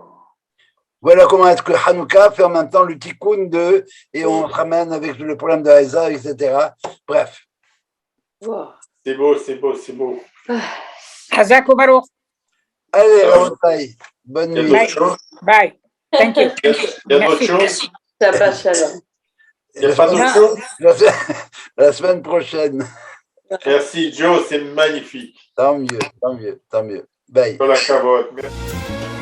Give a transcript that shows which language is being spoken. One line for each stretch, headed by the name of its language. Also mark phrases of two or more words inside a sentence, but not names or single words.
French: Voilà comment est-ce que Hanouka fait en même temps le tikkun de, et on ramène avec le problème de Haïza, etc. Bref. Wow. C'est beau, c'est beau, c'est beau.
Hebrew: חזק וברוך.
French: Allez, Rabotai, bonne Il y a nuit. d'autres choses?
English: Bye. Thank you.
French: Il y a d'autres Merci. choses?
Hebrew: שבת שלום.
French: Il n'y a pas d'autres choses? La semaine prochaine. Merci, Joe, c'est magnifique. Tant mieux, tant mieux, tant mieux. Bye.
Hebrew: כל הכבוד.
French: Merci.